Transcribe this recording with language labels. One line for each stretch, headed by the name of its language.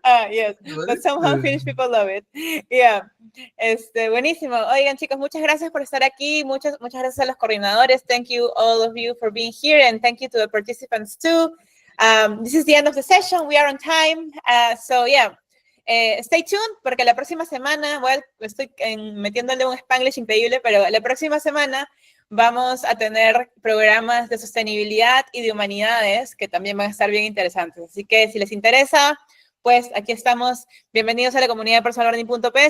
English: Yes, but somehow Finnish people love it. Yeah.
Spanish: Buenísimo. Oigan, chicos, muchas gracias por estar aquí. Muchas gracias a los coordinadores.
English: Thank you all of you for being here, and thank you to the participants too. This is the end of the session. We are on time. So yeah, stay tuned
Spanish: porque la próxima semana, bueno, estoy metiéndole un Spanglish increíble, pero la próxima semana vamos a tener programas de sostenibilidad y de humanidades que también van a estar bien interesantes. Así que si les interesa, pues aquí estamos. Bienvenidos a la comunidad de personallearning.p.